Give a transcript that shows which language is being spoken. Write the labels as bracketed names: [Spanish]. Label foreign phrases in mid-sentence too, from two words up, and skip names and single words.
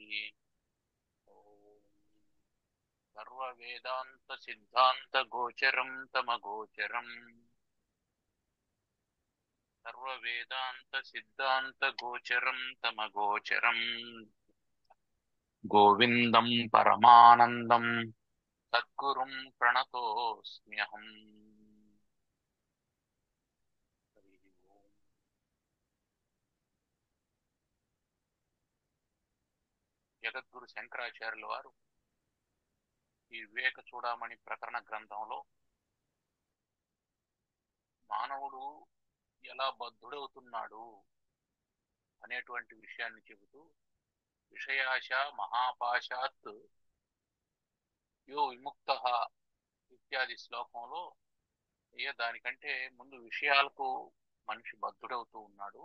[Sanskrit] सर्ववेदान्तसिद्धान्तगोचरं तमगोचरम् सर्ववेदान्तसिद्धान्तगोचरं तमगोचरम् गोविन्दं परमानन्दं सद्गुरुं प्रणतोऽस्म्यहम्। [Telugu] జగద్గురు శంకరాచార్యుల వారు ఈ వివేక చూడామణి ప్రకరణ గ్రంథంలో మానవుడు ఎలా బద్ధుడవుతున్నాడు అనేటువంటి విషయాన్ని చెబుతూ [Sanskrit] విషయాశ మహాపాశాత్ యో విముక్త [Telugu] ఇత్యాది శ్లోకంలో దానికంటే ముందు విషయాలకు మనిషి బద్ధుడవుతూ ఉన్నాడు.